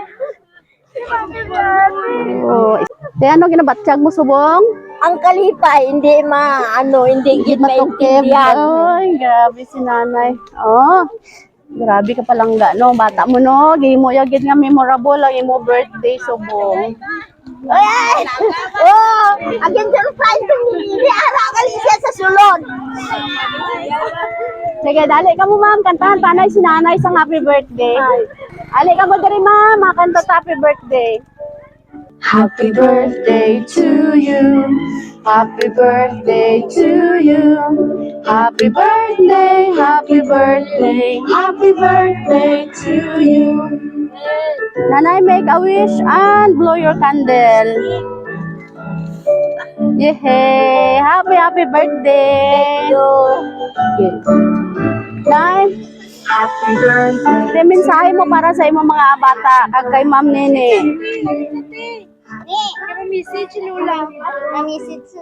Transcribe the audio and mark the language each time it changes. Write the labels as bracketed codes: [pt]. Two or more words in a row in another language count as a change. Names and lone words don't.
[hil] Oh, ano ginabatsyag mo subong? Ang kalipay, hindi hindi gid Matukib. maintindihan. Ay, grabe si nanay. Oh, grabe ka palangga, no? Bata mo, no? Gimo yagid nga memorable ang imo birthday subong. Ay! [en] Oh! Again, surprise to me! [hil] Ara ka siya sa sulod! Sige, dali ka mo, ma'am. Kantahan panay si nanay sa [en] happy birthday. [hil] Ali ka mo diri, ma'am. Makanta sa [en] happy birthday. Happy birthday to you. Happy birthday to you. Happy birthday, happy birthday, happy birthday to you. Nanay, make a wish and blow your candle. Yehey! Happy birthday! Okay. Nay, happy birthday. [hil] Ito mensahe mo para sa imong mga bata kag kay Ma'am Nene. [en] Message Lula. Message sa